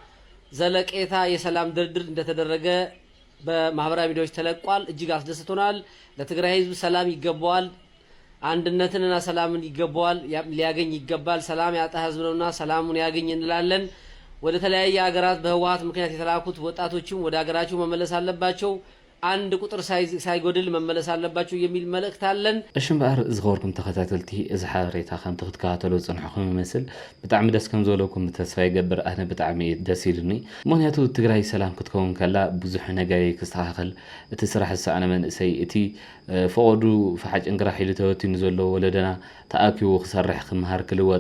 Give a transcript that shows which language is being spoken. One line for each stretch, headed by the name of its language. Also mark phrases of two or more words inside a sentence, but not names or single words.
Amharic: ዘለቄታ የሰላም ድርድር እንደተደረገ በማህበራዊ ሚዲያዎች ተለቋል እጅግ አስደስቶናል ለትግራይ ህዝብ ሰላም ይገባዋል አንድነትንና ሰላምን ይገባዋል ሊያገኝ ይገባል ሰላም ያጣ ህዝብ ነውና ሰላሙን ያገኝ እንላለን ወደ ተለያየ ሀገራት በህወሓት ምክንያት የተላኩት ወጣቶችም ወደ ሀገራቸው መመለስ አለባቸው አንድ ቁጥር ሳይጎድል መመለስ አለባቸው የሚል መልእክት አለን
Tigrinya: እሽም ባር ዝኸርኩም ተከታተልቲ እዚ ሓበሬታ ከም ትከታተሉ ጽንሐኩም ይመስል ብጣዕሚ ደስ ከም ዘለኩም ተስፋ ይገብር ኣነ ብጣዕሚ ደስ ይልኒ ምክንያቱ ትግራይ ሰላም ክትከውን ከላ ብዙሕ ነገር ክስተኻኸል እቲ ስራሕ ዝሰኣነ መንእሰይ እቲ ፈቅዱ ፈሓጭ እንግራ ሒሉ ተወቲኑ ዘሎ ወለደና ተኣኪቡ ክሰርሕ ክምሃር ክልወጥ